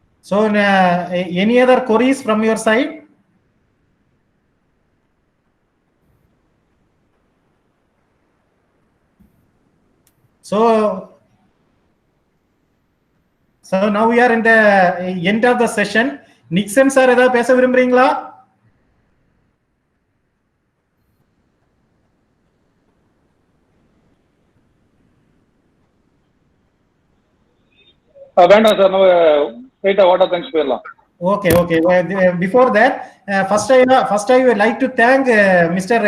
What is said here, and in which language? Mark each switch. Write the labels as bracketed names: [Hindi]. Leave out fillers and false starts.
[English] So any other queries from your side? So now we are in the end of the session. [Tamil] Nixon sir ஏதாவது பேச விரும்புறீங்களா? வேண்டாம் sir, நம்ம ரைட்டா water thanks போயிடலாம். [English] Okay. Before that, first I would like to thank Mr.